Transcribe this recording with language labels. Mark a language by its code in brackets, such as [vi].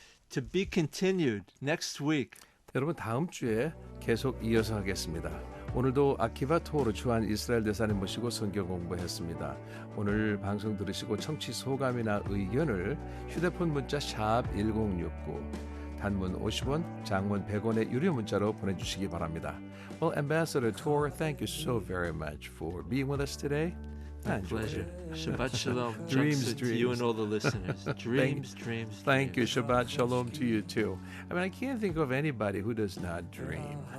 [en] To be continued next week. [ko] 여러분 다음 주에 계속 이어서 하겠습니다. 오늘도 아키바 토오르 주한 이스라엘 대사님 모시고 성경 공부했습니다. 오늘 방송 들으시고 청취 소감이나 의견을 휴대폰 문자 샵 1069 단문 50원, 장문 100원의 유료 문자로 보내주시기 바랍니다. [en] Well, Ambassador Tor, thank you so very much for being with us today. My pleasure. Shabbat shalom. Dreams, Junksu to you dreams. and all the listeners. Dreams, dreams. Thank you. dreams. Shabbat shalom to you too. I mean, I can't think of anybody who does not dream.